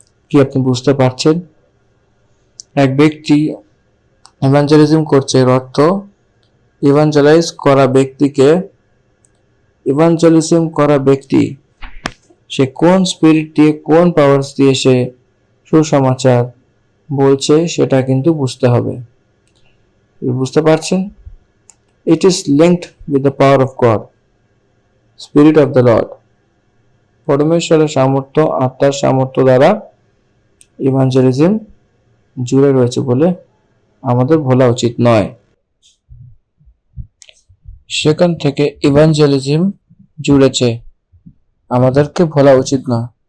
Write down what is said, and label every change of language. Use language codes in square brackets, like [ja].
[bn] কি আপনি বুঝতে পারছেন? এক ব্যক্তি ইভাঞ্জেলিজম করছে, এর অর্থ ইভাঞ্জেলাইজ করা ব্যক্তিকে, ইভাঞ্জেলিজম করা ব্যক্তি সে কোন স্পিরিট দিয়ে, কোন পাওয়ার্স দিয়ে সে সুসমাচার বলছে সেটা কিন্তু বুঝতে হবে। বুঝতে পারছেন? [en] It is linked with the power of God, Spirit of the Lord. [bn] পরমেশ্বরের সামর্থ্য, আত্মার সামর্থ্য দ্বারা ইভাঞ্জেলিজম জুড়ে রয়েছে বলে আমাদের ভোলা উচিত নয়। সেখান থেকে ইভাঞ্জেলিজম জুড়েছে, আমাদেরকে ভোলা উচিত না।